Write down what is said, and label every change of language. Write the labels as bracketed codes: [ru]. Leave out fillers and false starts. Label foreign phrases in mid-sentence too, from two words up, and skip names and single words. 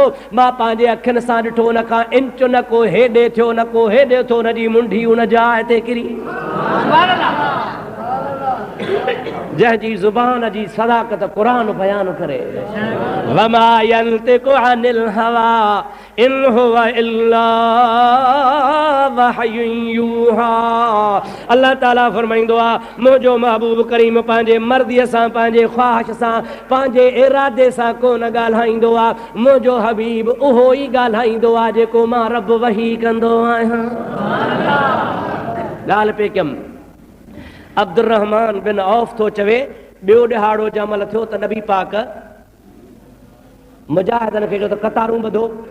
[sd] मां पंहिंजे अखियुनि सां ॾिठो न का इंच न को हेॾे थियो न को हेॾे थियो न जी मुंडी उन जाइ ते किरी। जंहिंजी ज़ुबान जी सदाकत क़ुरान बयान करे [ar] وما ينطق عن الهوى إن هو إلا وحي يوحى. [sd] अल्लाह ताला फरमाईंदो आहे मुंहिंजो महबूब करीम पंहिंजे मर्दीअ सां पंहिंजे ख़्वाहिश सां पंहिंजे इरादे सां कोन ॻाल्हाईंदो आहे। मुंहिंजो हबीब उहो ई ॻाल्हाईंदो आहे जेको मां रब वही कंदो आहियां। ॻाल्हि पे कयमि अब्दुर्रहमान बिन औफ थो चवे ॿियो ॾिहाड़ो जमल थियो त नबी पाक मुजाहिदनि खे चयो त कतारूं ॿधो।